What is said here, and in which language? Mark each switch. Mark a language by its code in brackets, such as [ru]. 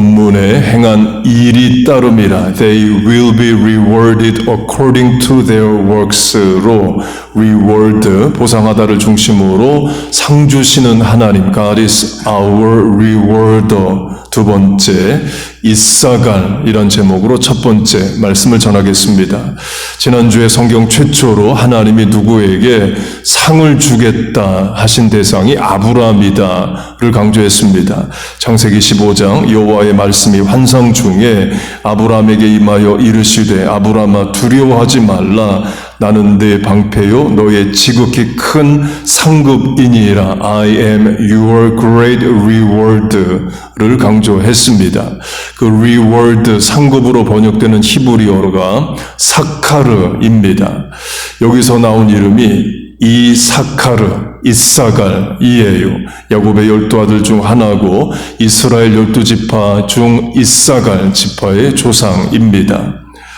[ko] 눈에 행한 일이 따름이라. [en] They will be rewarded according to their works로 reward, [ko] 보상하다를 중심으로 상 주시는 하나님, [en] God is our rewarder. [ko] 두 번째, 이사갈, 이런 제목으로 첫 번째 말씀을 전하겠습니다. 지난주에 성경 최초로 하나님이 누구에게 상을 주겠다 하신 대상이 아브라함이다를 강조했습니다. 창세기 15장 여호와의 말씀이 환상 중에 아브라함에게 임하여 이르시되 아브라함아 두려워하지 말라. 나는 네 방패요 너의 지극히 큰 상급이니라. [en] I am your great reward를 [ko] 강조했습니다. 그 reward, 상급으로 번역되는 히브리어가 사카르입니다. 여기서 나온 이름이 이사카르, 이사갈이에요. 야곱의 12아들 중 하나고 이스라엘 12지파 중 이사갈 지파의 조상입니다.